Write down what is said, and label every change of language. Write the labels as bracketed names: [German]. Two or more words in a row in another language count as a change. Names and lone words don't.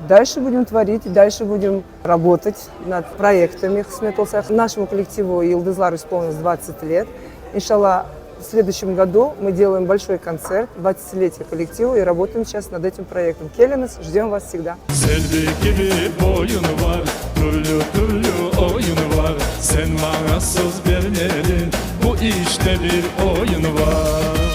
[Russian] Дальше будем творить, дальше будем работать над проектами. Нашему коллективу Йылдызлар исполнилось 20 лет. Иншаллах, в следующем году мы делаем большой концерт, 20-летие коллектива, и работаем сейчас над этим проектом. Келеміз, ждем вас всегда. [Turkish] Sen bana söz vermedin, bu işte bir oyun var.